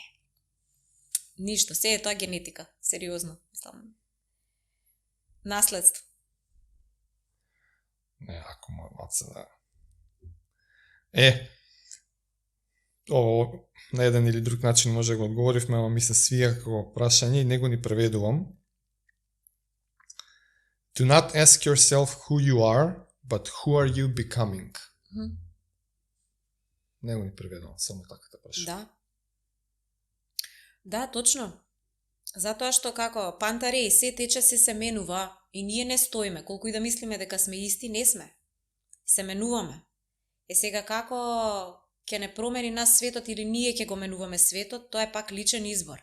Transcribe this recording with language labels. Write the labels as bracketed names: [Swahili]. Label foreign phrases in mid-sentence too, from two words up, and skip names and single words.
[Macedonian] Ништо, се е тоа генетика, сериозно, мислам. Наследство. Не, ако маца, да. Ово на еден или друг начин може да го одговоривме, ама ми се свија како прашање и него ни преведувам. [English] Do not ask yourself who you are, but who are you becoming? [Macedonian] Него ни преведувам, само така да прашам. Да, точно. Затоа што како Пантарей, се тече се менува и ние не стоиме. Колку и да мислиме дека сме исти, не сме. Се менуваме. Сега како ќе не промени нас светот или ние ќе го менуваме светот, тоа е пак личен избор.